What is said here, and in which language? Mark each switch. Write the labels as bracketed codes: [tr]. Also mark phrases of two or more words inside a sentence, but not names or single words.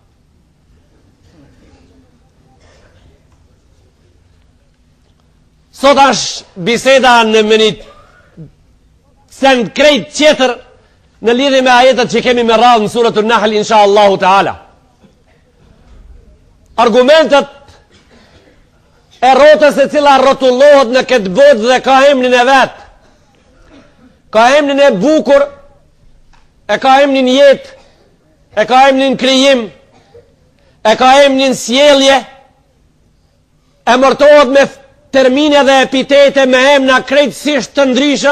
[sq] Sot është biseda në një send krejt tjetër në lidhje me ajetet që kemi me radhë në suratun Nahl [ar] إن شاء الله تعالى. [sq] Argumentet e rrotës e cila rrotullohet në këtë botë dhe ka emrin e vet, ka emrin e bukur, e ka emrin jetë, e ka emrin krijim, e ka emrin sjellje, e mërtohet me termine dhe epitete me emna krejtësisht të ndryshëm.